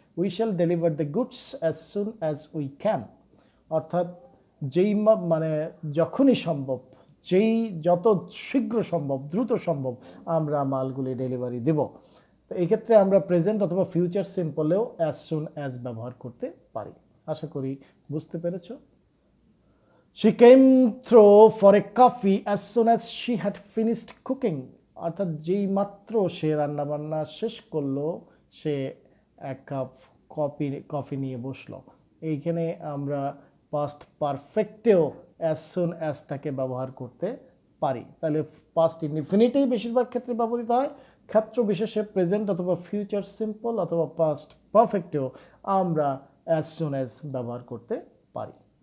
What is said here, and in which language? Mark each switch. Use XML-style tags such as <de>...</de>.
<en>We shall deliver the goods as soon as we can.</en> <bn>অর্থাৎ যেই মানে যখনই সম্ভব, যত শীঘ্র সম্ভব, দ্রুত সম্ভব আমরা মালগুলি ডেলিভারি দেব। তো এই ক্ষেত্রে আমরা প্রেজেন্ট অথবা ফিউচার সিম্পলেও অ্যাজ সুন অ্যাজ ব্যবহার করতে পারি। আশা করি বুঝতে পেরেছ।</bn> <en>She came through for a coffee as soon as she had finished cooking.</en> <bn>অর্থাৎ যেই মাত্র সে রান্নাবান্না শেষ করলো সে এক কাপ কফি নিয়ে বসলো। এইখানে আমরা পাস্ট পারফেক্টেও অ্যাজ সুন অ্যাজটাকে ব্যবহার করতে পারি। তাহলে পাস্ট ইনডিফিনিটেই বেশিরভাগ ক্ষেত্রে ব্যবহৃত হয়। ক্ষেত্র বিশেষে প্রেজেন্ট অথবা ফিউচার সিম্পল অথবা পাস্ট পারফেক্টেও আমরা অ্যাজ সুন অ্যাজ ব্যবহার করতে পারি।</bn>